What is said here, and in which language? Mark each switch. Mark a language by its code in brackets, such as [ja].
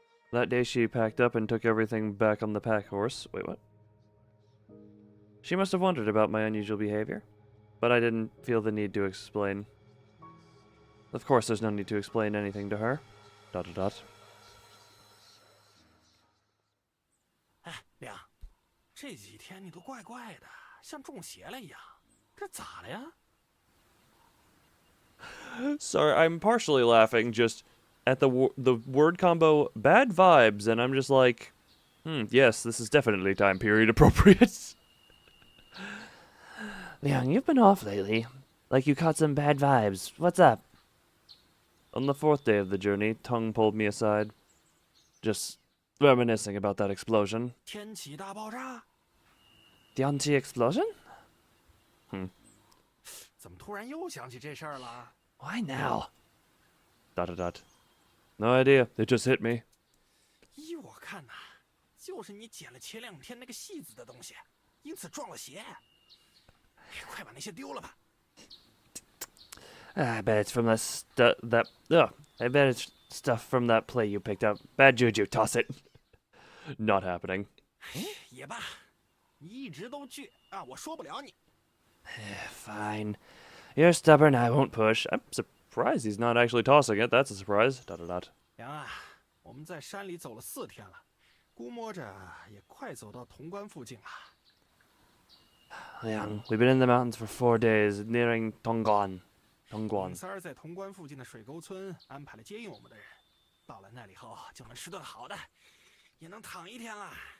[en] That day she packed up and took everything back on the pack horse. Wait, what? She must have wondered about my unusual behavior, but I didn't feel the need to explain. Of course, there's no need to explain anything to her. ... [zh] 哎，亮，这几天你都怪怪的，像中邪了一样，这咋了呀？ [en] Sorry, I'm partially laughing just at the word combo bad vibes, and I'm just like, yes, this is definitely time period appropriate. Liang, you've been off lately. Like you caught some bad vibes. What's up? On the 4th day of the journey, Tung pulled me aside, just reminiscing about that explosion. [zh] 天气大爆炸？ [en] Tianchi explosion? [zh] 怎么突然又想起这事儿了？ [en] Why now? ... No idea. It just hit me. [zh] 依我看呐，就是你捡了前2天那个戏子的东西，因此撞了邪。快把那些丢了吧。 [en] I bet it's from I bet it's stuff from that play you picked up. Bad juju, toss it. Not happening. [zh] 也罢，你一直都倔啊，我说不了你。 [en] Fine. You're stubborn, I won't push. I'm surprised he's not actually tossing it. That's a surprise. ... [zh] 梁啊，我们在山里走了4天了，估摸着也快走到潼关附近了。 [en] Liang, we've been in the mountains for 4 days, nearing Tongguan. [zh] 尹三儿在潼关附近的水沟村安排了接应我们的人，到了那里后就能吃顿好的，也能躺1天了。